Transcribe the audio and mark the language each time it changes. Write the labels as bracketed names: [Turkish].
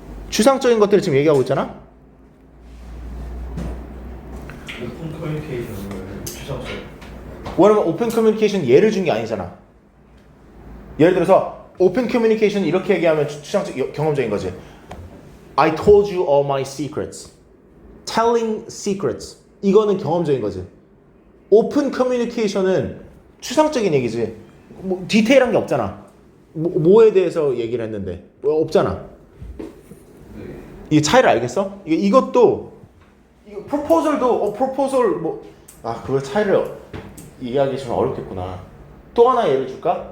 [Korean] 추상적인 것들을 지금 얘기하고 있잖아? 오픈 커뮤니케이션을 추상적. 왜냐면 오픈 커뮤니케이션 예를 준 게 아니잖아. 예를 들어서 오픈 커뮤니케이션 이렇게 얘기하면 추상적 경험적인 거지. [English] I told you all my secrets. Telling secrets. [Korean] 이거는 경험적인 거지. 오픈 커뮤니케이션은 추상적인 얘기지. 뭐 디테일한 게 없잖아. 뭐에 대해서 얘기를 했는데 없잖아. 이 차이를 알겠어? 이것도 이거 프로포절도 프로포절 그거 차이를 이해하기 좀 어렵겠구나. 또 하나 예를 줄까?